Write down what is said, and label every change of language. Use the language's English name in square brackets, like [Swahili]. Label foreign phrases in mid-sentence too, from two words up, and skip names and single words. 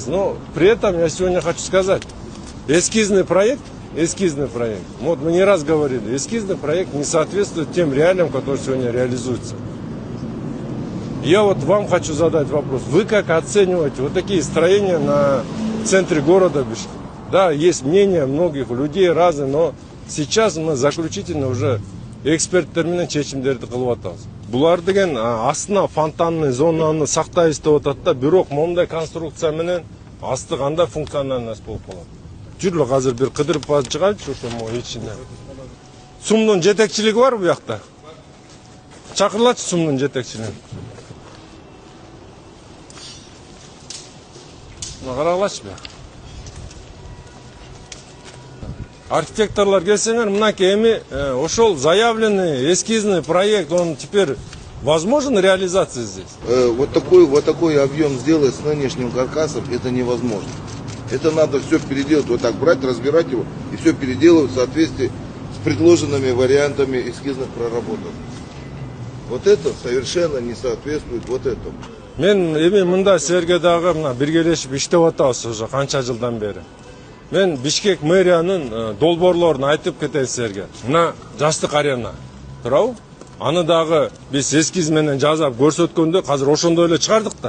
[Russian] Но при этом я сегодня хочу сказать, эскизный проект, вот мы не раз говорили, эскизный проект не соответствует тем реалиям, которые сегодня реализуются. Я вот вам хочу задать вопрос. Вы как оцениваете вот такие строения на центре города Бишкек? Да, есть мнения многих людей разные, но сейчас мы заключительно уже [Kyrgyz] эксперттермен чечимдерди кылып атабыз. Булар деген астына фонтанный зонаны сактайбыз деп атат да, бирок мондай конструкция менен асты кандай функциональность болуп калат. Жүрүлө азыр бир кыдырып барып чыгайлычы ошо ичине. Сумдун жетекчилиги бар бу жакта. Чакырылачы сумдун жетекчилигин. Карагылачы бе. Архитекторлар келсеңер, мынакей эми ошол [Russian] заявленный эскизный проект, он теперь возможен реализация здесь? Вот такой объем сделать с нынешним каркасом, это невозможно. Это надо все переделать, вот так брать, разбирать его и все переделывать в соответствии с предложенными вариантами эскизных проработок. Вот это совершенно не соответствует вот этому. [Kyrgyz] Мен эми мында силерге дагы мына биргелешип иштеп атабыз уже канча жылдан бери. Мен Бишкек мэриянын долбоорлорун айтып кетейин силерге. Мына Жаштык арена. Туурабы? Аны дагы биз эскиз менен жасап көрсөткөндө азыр ошондой эле чыгардык да.